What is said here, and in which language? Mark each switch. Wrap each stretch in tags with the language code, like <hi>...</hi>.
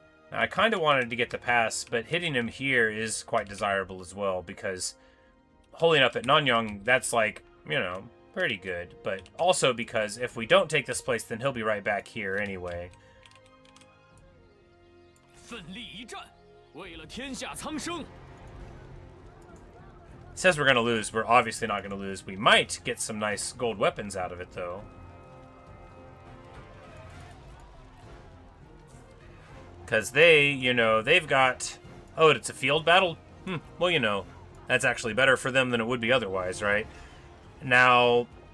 <en>Now, I kind of wanted to get the pass, but hitting him here is quite desirable as well because holding up at Nanyang, that's like, you know, pretty good. But also because if we don't take this place, then he'll be right back here anyway.</en> <zh>奋力一战，为了天下苍生。</zh> <en>It says we're going to lose. We're obviously not going to lose. We might get some nice gold weapons out of it, though. Because they, you know, they've got... Oh, it's a field battle? Well, you know, that's actually better for them than it would be otherwise, right? Now...</en>